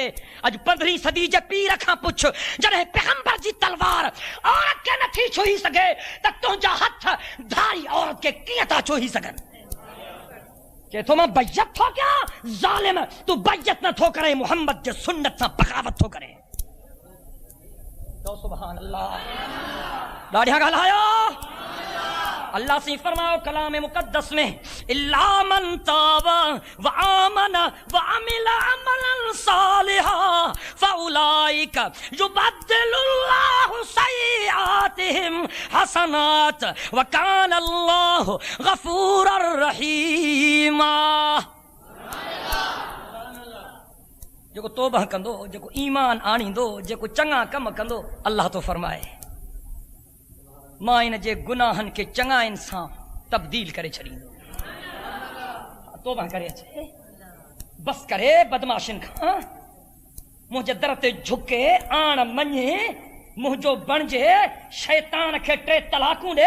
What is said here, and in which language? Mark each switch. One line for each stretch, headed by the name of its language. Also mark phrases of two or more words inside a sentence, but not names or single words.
Sindhi: अॼु 15वीं सदी जे पीर खां पुछ, जॾहिं पैगंबर जी तलवार औरत खे नथी छुही सघे त तुंहिंजा हथ धारी औरत खे कीअं था छुही सघनि? चए थो मां बैयत थो कयां? ज़ालिम, तूं बैयत नथो करे, मुहम्मद जे सुन्नत सां बग़ावत थो करे।
Arabic: سبحان الله.
Sindhi: ॾाढिया ॻाल्हायो।
Urdu: अल्लाह से फरमाओ कलाम मुक़द्दस में,
Arabic: إلا من تاب وآمن وعمل عملا صالحا فأولئك يبدل الله سيئاتهم حسنات وكان الله غفورا رحيما.
Sindhi: जेको तौबा कंदो, जेको ईमान आणींदो, जेको चङा कम कंदो, अल्लाह तो फरमाए मां इन जे गुनाहनि खे चङाइनि सां तब्दील करे छॾींदो। तौबा करे अचे, बस करे बदमाशिन खां, मुंहिंजे दर ते झुके, आण मञे, मुंहिंजो बणिजे, शैतान खे 3 तलाकूं ॾे।